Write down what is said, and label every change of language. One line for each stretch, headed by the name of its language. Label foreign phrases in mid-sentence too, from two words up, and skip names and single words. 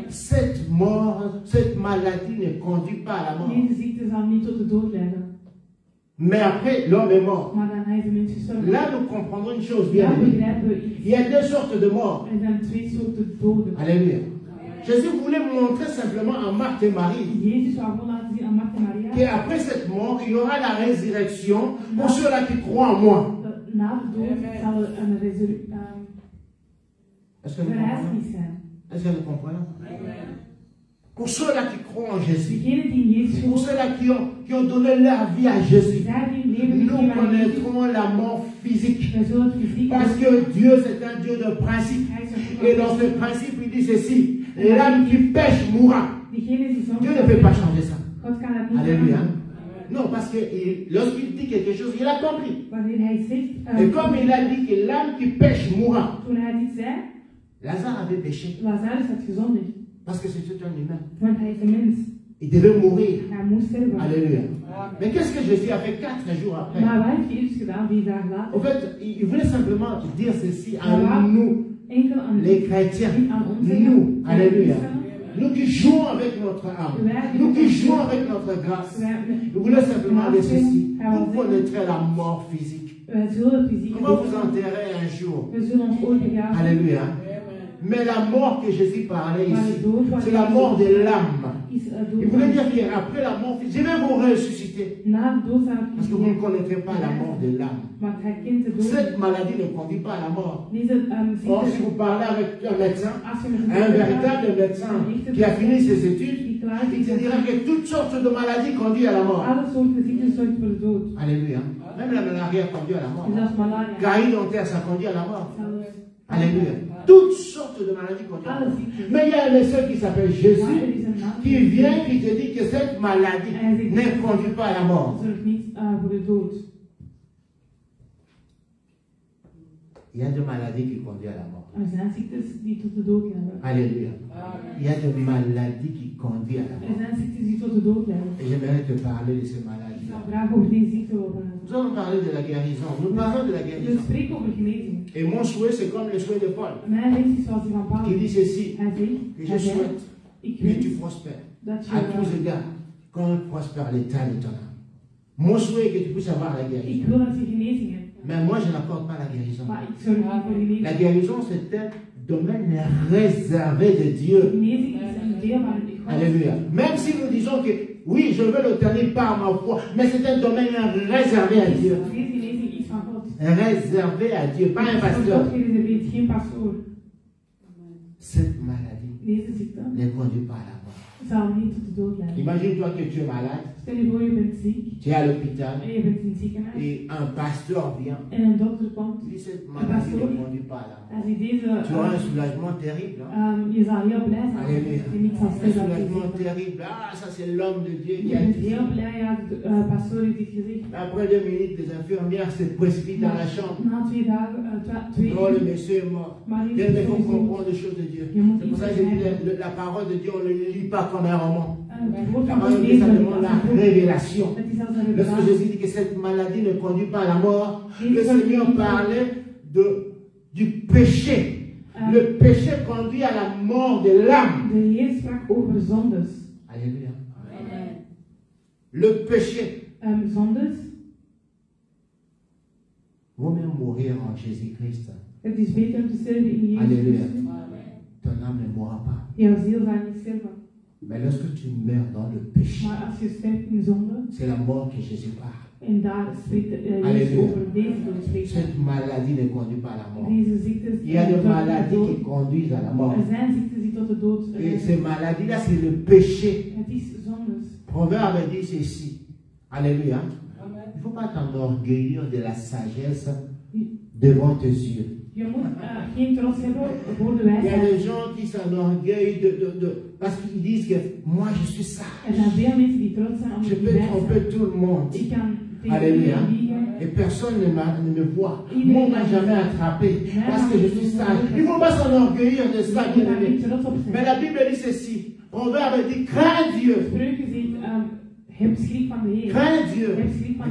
French: Cette mort, cette maladie ne conduit pas à la mort.
Dutch: Deze ziekte zal niet tot de dood leiden.
French: Mais après, l'homme est mort.
Dutch: Maar dan is de mens gestorven.
French: Là, nous comprenons une chose bien.
Dutch: Daar begrijpen we iets.
French: Il y a deux sortes de morts.
Dutch: Er zijn twee soorten doden.
French: Alléluia. Jésus voulait montrer simplement à Marthe et Marie
Dutch: Jezus wou gewoon laten zien aan Martha en Maria.
French: qu'après cette mort, il y aura la résurrection pour ceux-là qui croient en moi.
Dutch: Na de dood zal er een
French: Est-ce que nous
Dutch: verrijzenis
French: comprenons?
Dutch: zijn.
French: Est-ce que nous comprenons? Pour ceux-là qui croient en Jésus,
Dutch: Degenen die in Jezus
French: pour
Dutch: geloven,
French: ceux-là qui ont donné leur vie à Jésus,
Dutch: zij die hun leven
French: nous
Dutch: gegeven aan Jezus.
French: connaîtrons la mort physique.
Dutch: Wij zullen het fysiek
French: Parce que Dieu, c'est un Dieu de principe.
Dutch: Hij is een
French: Et dans ce principe, il dit ceci: l'âme qui pêche mourra.
Dutch: Diegene die zonde
French: Dieu ne peut pas changer ça.
Dutch: God kan het niet
French: Alléluia.
Dutch: veranderen.
French: Non, parce que lorsqu'il dit quelque chose, il a compris.
Dutch: Wanneer hij zegt,
French: Et comme il a dit que l'âme qui pêche mourra,
Dutch: toen hij dit zei,
French: Lazare avait péché.
Dutch: Lazarus had gezondigd.
French: Parce que c'était un humain.
Dutch: Want hij is een mens.
French: Il devait mourir.
Dutch: Hij moest sterven.
French: Alléluia. Mais qu'est-ce que Jésus a fait 4 jours après?
Dutch: Maar wat heeft Jezus gedaan 4 dagen later?
French: En fait, il voulait simplement dire ceci à nous,
Dutch: Enkel aan
French: les chrétiens.
Dutch: aan ons
French: Nous, alléluia.
Dutch: zeggen.
French: Nous qui jouons avec notre âme. Nous qui jouons avec notre grâce. Il voulait simplement dire ceci: vous connaîtrez la mort physique.
Dutch: Wij zullen fysiek
French: On va vous enterrer un jour.
Dutch: We zullen ons ooit begraven.
French: Alléluia. Mais la mort que Jésus parlait
Dutch: Maar
French: ici,
Dutch: de dood waar
French: c'est la mort de l'âme.
Dutch: is het
French: Il
Dutch: dood.
French: voulait dire qu'après la mort, je vais vous ressusciter.
Dutch: Na de dood zal ik
French: Parce que vous ne connaîtrez pas la mort de l'âme.
Dutch: Want hij kent de dood.
French: Cette maladie ne conduit pas à la mort.
Dutch: Deze
French: Or, si
Dutch: ziekte,
French: vous parlez avec un médecin,
Dutch: als je met een
French: un véritable médecin qui a fini ses études,
Dutch: die klaar
French: il te
Dutch: is,
French: dira que toutes sortes de maladies conduisent à la mort.
Dutch: alle soorten ziekten zorgen voor de dood.
French: Alléluia. Même la malaria conduit à la mort.
Dutch: Zelfs malaria.
French: Carie dentaire, ça conduit à la mort.
Dutch: Zelfs
French: Alléluia. Toutes sortes de maladies conduisent à la
Dutch: alle
French: mort.
Dutch: ziekten.
French: Mais il y a un médecin qui s'appelle
Dutch: Maar er
French: Jésus
Dutch: is een naam
French: qui vient qui te dit que cette maladie ne conduit pas à la mort.
Dutch: zorgt niet voor de dood.
French: Il y a des maladies qui conduisent à la mort.
Dutch: Er zijn ziektes die tot de dood leiden.
French: Alléluia. Il y a des maladies qui conduisent à la
Dutch: Er
French: mort.
Dutch: zijn ziektes die tot de dood leiden.
French: Et j'aimerais te parler de ces
Dutch: Ik
French: maladies.
Dutch: zou graag over deze ziekte willen praten.
French: Nous allons parler de la guérison. Nous parlons de la
Dutch: We
French: guérison.
Dutch: spreken over genezing.
French: Et mon souhait, c'est comme le souhait de Paul,
Dutch: Mijn wens is zoals die van
French: qui
Dutch: Paulus.
French: dit ceci:
Dutch: Hij zegt,
French: que je
Dutch: hij zegt,
French: souhaite
Dutch: ik
French: que tu
Dutch: wens
French: prospères
Dutch: dat
French: à tous
Dutch: je,
French: égards, comme prospère l'état de ton âme. Mon souhait est que tu puisses avoir la
Dutch: ik
French: guérison.
Dutch: wil dat je genezing hebt.
French: Mais moi, je n'apporte pas la guérison.
Dutch: Maar ik zorg niet voor genezing.
French: La guérison, c'est un domaine réservé de Dieu.
Dutch: Genezing is een deel van het God.
French: Alléluia. Même si nous disons que oui, je veux l'obtenir par ma foi, mais c'est un domaine réservé à Dieu.
Dutch: Deze genezing is van God.
French: Réservé à Dieu, pas un
Dutch: Van
French: pasteur.
Dutch: God gereserveerd, geen pastoor.
French: Cette maladie
Dutch: Deze ziekte
French: ne conduit pas à la mort.
Dutch: zal niet tot de dood leiden.
French: Imagine-toi que tu es malade,
Dutch: Stel je voor, je bent ziek
French: tu es à l'hôpital
Dutch: en je bent in het ziekenhuis
French: et un pasteur vient.
Dutch: en een dokter komt.
French: Il dit cette maladie ne conduit pas à la mort.
Dutch: Als hij deze,
French: Tu auras un soulagement terrible. Hein?
Dutch: je zal heel blij zijn
French: Alléluia.
Dutch: dat je niet zal
French: Un
Dutch: stellen dat je
French: soulagement
Dutch: ziek bent.
French: terrible. Ah, ça c'est l'homme de Dieu
Dutch: Je
French: qui a
Dutch: bent
French: dit.
Dutch: heel blij, ja, de pastoor heeft dit gezegd.
French: Après 2 minutes, les infirmières se précipitent dans la chambre.
Dutch: Na 2 dagen, twee
French: Oh, le monsieur est mort.
Dutch: maar
French: Bien, mais il faut
Dutch: je
French: comprendre les choses de Dieu. C'est pour ça que je dis la parole de Dieu, on ne le lit pas comme un roman.
Dutch: het woord
French: La
Dutch: van God
French: parole de Dieu,
Dutch: lezen
French: ça
Dutch: we
French: demande
Dutch: als
French: la
Dutch: een boek.
French: révélation.
Dutch: Het is als een
French: Lorsque
Dutch: revelatie.
French: Jésus dit que cette maladie ne conduit pas à la mort, le Seigneur parlait du péché. Le péché conduit à la mort de l'âme.
Dutch: De Heer sprak over zondes.
French: Alléluia. Le péché.
Dutch: Zondes,
French: Vaut mieux mourir en Jésus-Christ.
Dutch: het is beter om te sterven in Jezus
French: Alléluia.
Dutch: Christus.
French: Ton âme ne mourra pas.
Dutch: Jouw ziel zal niet sterven.
French: Mais lorsque tu meurs dans le péché,
Dutch: Maar als je sterft in zonde,
French: c'est la mort que Jésus parle.
Dutch: en daar spreekt Jezus
French: Alléluia.
Dutch: over deze dood spreekt.
French: Cette maladie ne conduit pas à la mort.
Dutch: Deze ziektes
French: Il y a des
Dutch: tot de
French: maladies qui
Dutch: dood.
French: conduisent à la mort.
Dutch: Er zijn ziektes die tot de dood
French: Et
Dutch: leiden.
French: ces maladies-là, c'est le péché.
Dutch: Het is zondes.
French: Proverbe dit ceci. Alléluia. Il ne faut pas t'enorgueillir de la sagesse devant tes yeux.
Dutch: Je moet geen trots hebben voor de
French: Il y a
Dutch: wijsheid.
French: des gens qui s'enorgueillent parce qu'ils disent que moi je suis sage.
Dutch: Er zijn veel mensen die trots zijn
French: Je
Dutch: omdat die
French: peux
Dutch: wijs
French: tromper
Dutch: zijn.
French: tout le monde.
Dutch: Ik kan
French: Alléluia. Et personne ne me voit. Moi, on ne m'a jamais attrapé parce que je suis sage. Il ne faut pas s'enorgueillir de ça, bien-aimé. Mais la Bible dit ceci. Proverbe dit, crains Dieu.
Dutch: Spreuken zegt, heb schrik van de Heer.
French: Crains Dieu.
Dutch: Heb schrik van